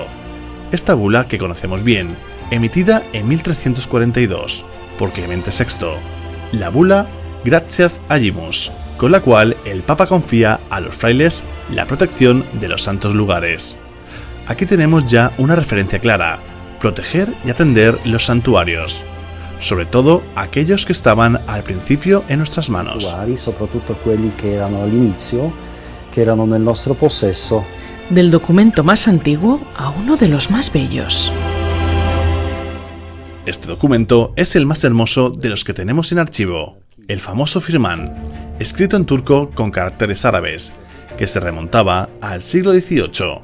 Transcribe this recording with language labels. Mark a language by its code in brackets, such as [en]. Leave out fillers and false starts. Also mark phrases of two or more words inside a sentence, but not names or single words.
[es] Esta bula que conocemos bien, emitida en 1342 por Clemente VI, la bula Gratias Agimus, con la cual el Papa confía a los frailes la protección de los santos lugares. Aquí tenemos ya una referencia clara: proteger y atender los santuarios, sobre todo aquellos que estaban al principio en nuestras manos. [it] Soprattutto quelli che erano all'inizio, che erano nel nostro possesso. [es] Del documento más antiguo a uno de los más bellos. Este documento es el más hermoso de los que tenemos en archivo, el famoso firmán, escrito en turco con caracteres árabes, que se remontaba al siglo XVIII.